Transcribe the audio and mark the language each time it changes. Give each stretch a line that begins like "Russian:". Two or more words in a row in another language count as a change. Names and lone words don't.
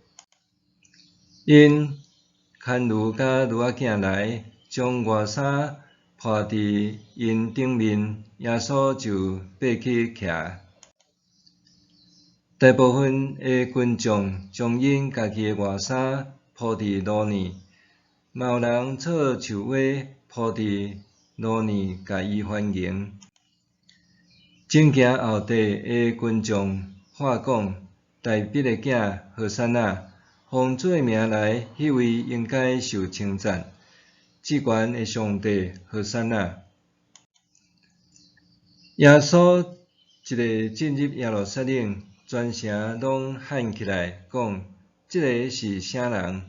Min Nan Chinese: 因牵驴甲驴仔囝来，将外衫铺伫因顶面，耶稣就爬去徛。大部分的群众将因家己的外衫铺伫路呢，嘛有人插树花铺伫路呢，甲伊欢迎。正行后地的群众喊讲：大毕的囝何塞那，奉主的名来，迄位应该受称赞。至高的上帝何塞那。耶稣一个进入耶路撒冷，全城拢喊起来，讲：这个是啥人？